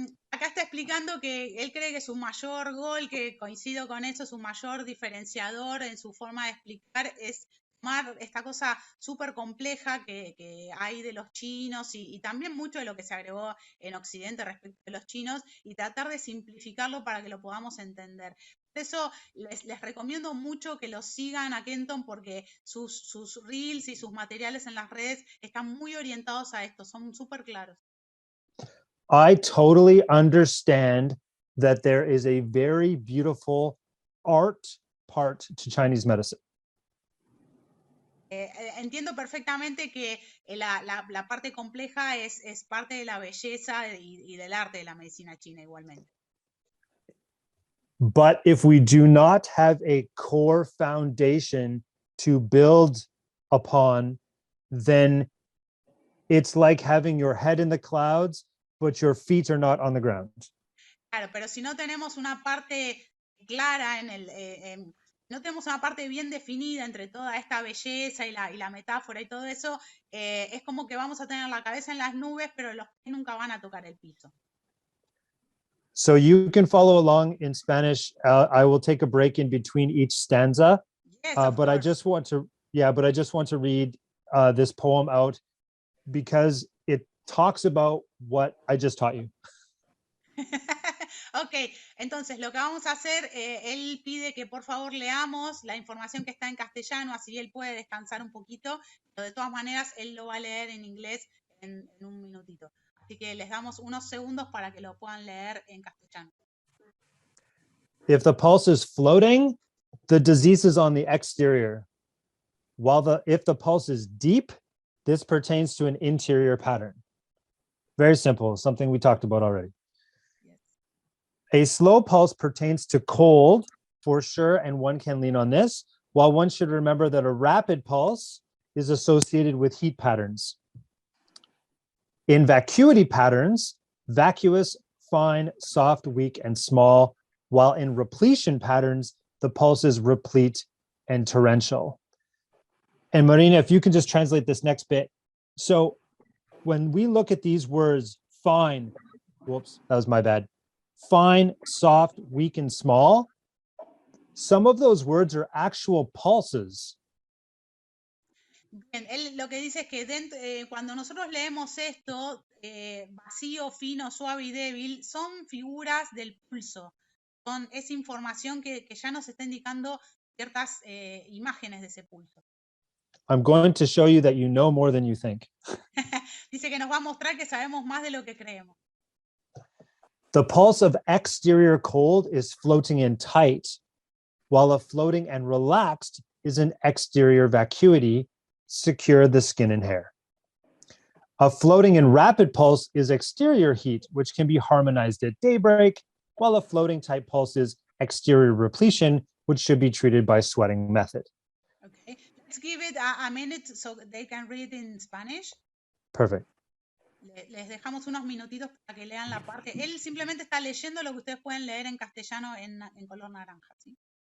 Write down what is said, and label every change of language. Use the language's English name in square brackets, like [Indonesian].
[Spanish] Acá está explicando que él cree que su mayor gol, que coincido con eso, su mayor diferenciador en su forma de explicar es tomar esta cosa súper compleja que hay de los chinos y también mucho de lo que se agregó en Occidente respecto de los chinos y tratar de simplificarlo para que lo podamos entender. Por eso les recomiendo mucho que los sigan a Kenton porque sus reels y sus materiales en las redes están muy orientados a esto, son súper claros. [English] I totally understand that there is a very beautiful art part to Chinese medicine. [Spanish] entiendo perfectamente que la parte compleja es parte de la belleza y del arte de la medicina china igualmente. [English] But if we do not have a core foundation to build upon, then it's like having your head in the clouds, but your feet are not on the ground. [Spanish] Claro, pero si no tenemos una parte clara no tenemos una parte bien definida entre toda esta belleza y la metáfora y todo eso, es como que vamos a tener la cabeza en las nubes, pero los pies nunca van a tocar el piso. [English] So you can follow along in Spanish. I will take a break in between each stanza, Yes, but I just want to, read this poem out because it talks about what I just taught you. [Spanish] Ok, entonces lo que vamos a hacer, él pide que por favor leamos la información que está en castellano, así él puede descansar un poquito, pero de todas maneras él lo va a leer en inglés en un minutito. Así que les damos unos segundos para que lo puedan leer en castellano. [English] If the pulse is floating, the disease is on the exterior. If the pulse is deep, this pertains to an interior pattern. Very simple, something we talked about already. Yes. A slow pulse pertains to cold, for sure, and one can lean on this, while one should remember that a rapid pulse is associated with heat patterns. In vacuity patterns, vacuous, fine, soft, weak, and small, while in repletion patterns, the pulse is replete and torrential. And Marina, if you can just translate this next bit. So when we look at these words, fine, whoops, that was my bad. Fine, soft, weak, and small, some of those words are actual pulses. [Spanish] Bien, él lo que dice es que cuando nosotros leemos esto, vacío, fino, suave y débil, son figuras del pulso. Es información que ya nos está indicando ciertas imágenes de ese pulso. [English] I'm going to show you that you know more than you think. [Spanish] Dice que nos va a mostrar que sabemos más de lo que creemos. [English] The pulse of exterior cold is floating and tight, while a floating and relaxed is an exterior vacuity, secure the skin and hair. A floating and rapid pulse is exterior heat, which can be harmonized at daybreak, while a floating type pulse is exterior repletion, which should be treated by sweating method. Okay, let's give it a minute so they can read in Spanish. Perfect. [Spanish] Les dejamos unos minutitos para que lean la parte. Él simplemente está leyendo lo que ustedes pueden leer en castellano en color naranja, ¿sí?